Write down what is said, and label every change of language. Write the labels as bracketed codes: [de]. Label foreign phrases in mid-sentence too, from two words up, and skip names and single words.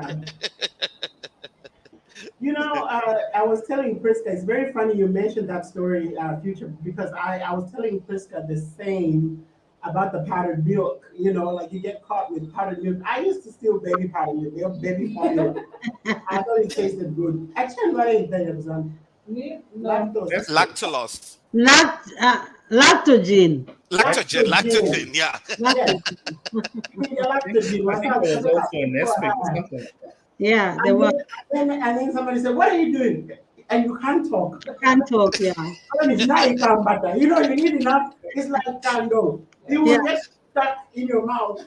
[en] You know, I was telling Priska, it's very funny you mentioned that story, Future, because I was telling Priska the same about the powdered milk. You know, like you get caught with powdered milk. I used to steal baby powdered milk, baby formula. I thought it tasted good. Actually, what is that? Lactose. Lactulose. Lactogen. Lactogen, yeah. Yes. I think there was also a Nestle or something like that. Yeah, there was. And then somebody said, "What are you doing?" And you can't talk. Can't talk, yeah. It's not enough butter. You know, you need enough. It's like candle. You will get stuck in your mouth.